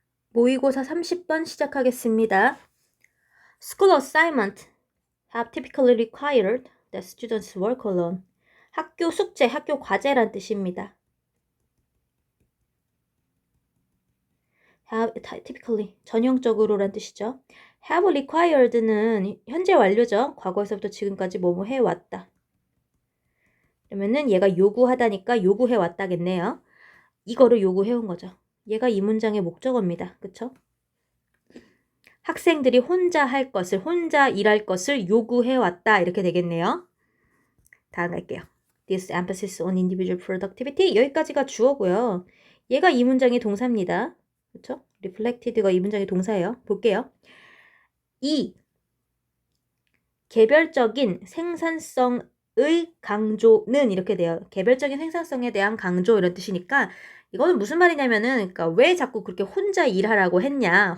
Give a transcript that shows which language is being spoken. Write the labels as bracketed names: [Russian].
[Korean] 모의고사 30번 시작하겠습니다. [English] School assignment have typically required that students work alone. [Korean] 학교 숙제, 학교 과제란 뜻입니다. [English] have typically [Korean] 전형적으로란 뜻이죠. [English] have required [Korean] 는 현재 완료죠. 과거에서부터 지금까지 뭐뭐 해왔다. 그러면은 얘가 요구하다니까 요구해왔다겠네요. 이거를 요구해온 거죠. 얘가 이 문장의 목적어입니다. 그쵸? 학생들이 혼자 할 것을, 혼자 일할 것을 요구해왔다. 이렇게 되겠네요. 다음 갈게요. [English] This emphasis on individual productivity. [Korean] 여기까지가 주어고요. 얘가 이 문장의 동사입니다. 그렇죠? reflected가 이 문장의 동사예요. 볼게요. 이 개별적인 생산성의 강조는 이렇게 돼요. 개별적인 생산성에 대한 강조 이런 뜻이니까 이거는 무슨 말이냐면은 그러니까 왜 자꾸 그렇게 혼자 일하라고 했냐.